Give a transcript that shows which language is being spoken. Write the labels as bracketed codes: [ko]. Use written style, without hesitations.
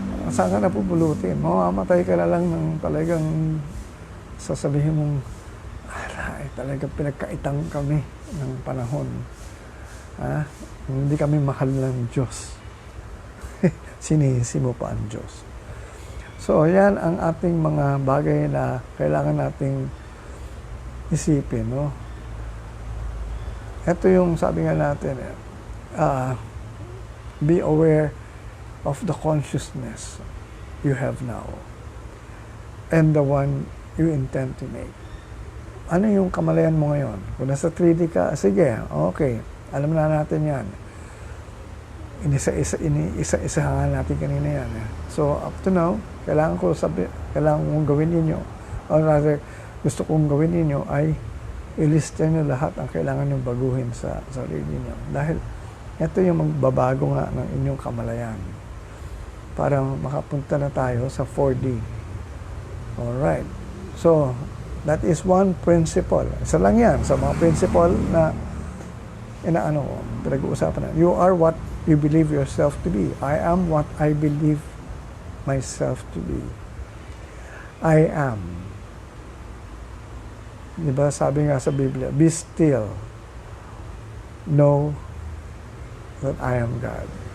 [tl] Saan ka napupulutin? Mamamatay ka na lang ng talagang sasabihin mong, talagang pinagkaitang kami ng panahon. Hindi kami mahal ng Diyos. Sinisi mo pa ang Diyos. So, yan ang ating mga bagay na kailangan nating isipin, no? ito yung sabi nga natin, [en] be aware of the consciousness you have now and the one you intend to make. [tl] Ano yung kamalayan mo ngayon? Kung nasa 3D ka, sige, okay, alam na natin yan. Inisa-isahan natin kanina yan. So, [en] up to now, [tl] kailangan kong gawin ninyo, [en] or rather, [tl] gusto kong gawin ninyo ay ilista nyo lahat ang kailangan nyo baguhin sa sarili nyo. Dahil ito yung magbabago nga ng inyong kamalayan para makapunta na tayo sa 4D. [en] Alright. So, that is one principle. [tl] Isa lang yan sa mga principle na pinag-uusapan na. [en] You are what you believe yourself to be. I am what I believe myself to be. I am. [tl] Diba sabi nga sa Biblia, [en] be still, know that I am God.